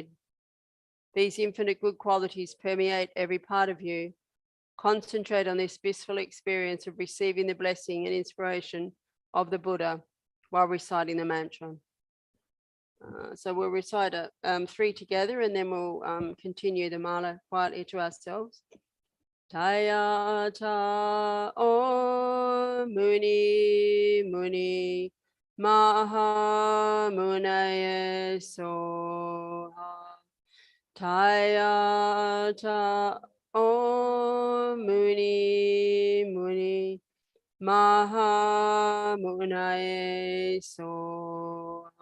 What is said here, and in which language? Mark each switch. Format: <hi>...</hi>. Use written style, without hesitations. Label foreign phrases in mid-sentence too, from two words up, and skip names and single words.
<en>These infinite good qualities permeate every part of you. Concentrate on this blissful experience of receiving the blessing and inspiration of the Buddha while reciting the mantra. So we'll recite 3 together and then we'll continue the mala quietly to ourselves.</en> <sa>Taya ta o muni muni maha munaya soha. Taya ta o muni muni maha munaya soha.</sa>